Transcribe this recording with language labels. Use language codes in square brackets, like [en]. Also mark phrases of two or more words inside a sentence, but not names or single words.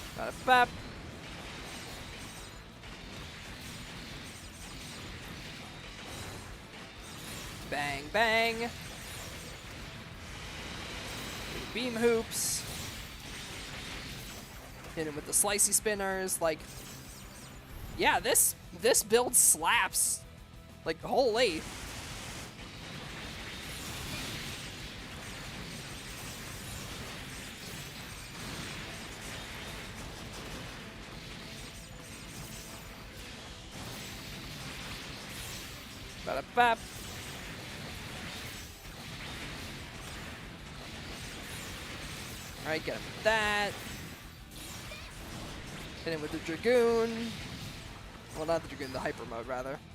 [en] Ba-da-bap. Bang, bang. Beam hoops. Hit him with the slicey spinners. Like, yeah, this build slaps. Like, holy. Ba-da-bap. Alright, get him with that. Hit him with the Dragoon. Well, not the Dragoon, the Hyper Mode, rather.